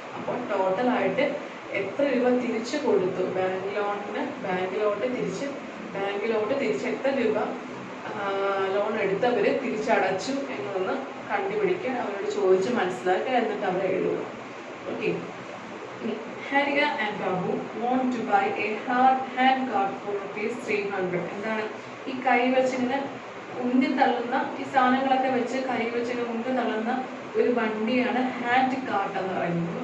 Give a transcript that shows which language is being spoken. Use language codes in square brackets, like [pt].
[ml] അപ്പോൾ ടോട്ടലായിട്ട് എത്ര രൂപ തിരിച്ചു കൊടുത്തു ബാങ്കിലോട്ട് തിരിച്ച് എത്ര രൂപ ലോൺ എടുത്തവര് തിരിച്ചടച്ചു എന്നൊന്ന് കണ്ടുപിടിക്കാൻ അവരോട് ചോദിച്ച് മനസ്സിലാക്കുക, എന്നിട്ട് അവർ എഴുതുക. [en] Okay. Harriya and Babu want to buy a hand cart for ₹300. [ml] എന്താണ് ഈ കൈവച്ചിങ്ങനെ ഉന്തി തള്ളുന്ന ഈ സാധനങ്ങളൊക്കെ വെച്ച് കൈവച്ചിങ്ങനെ ഉന്തി തള്ളുന്ന ഒരു വണ്ടിയാണ് ഹാൻഡ് കാർട്ട് എന്ന് പറയുന്നത്.